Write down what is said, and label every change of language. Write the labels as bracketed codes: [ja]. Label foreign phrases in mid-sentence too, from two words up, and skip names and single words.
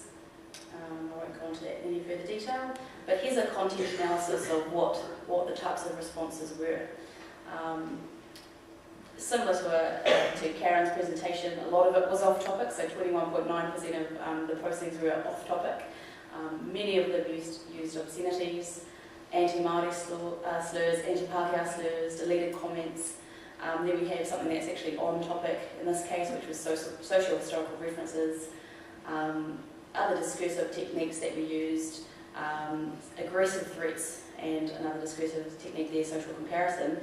[en] I won't go into that in any further detail, but here's a content analysis of what the types of responses were. Similar to Karen's presentation, a lot of it was off topic, so 21.9% of the postings were off topic. Many of them used obscenities, anti-Māori slurs, anti-Pākehā slurs, deleted comments. Then we have something that's actually on topic in this case, which was social historical references, other discursive techniques that we used, aggressive threats, and another discursive technique there, social comparison.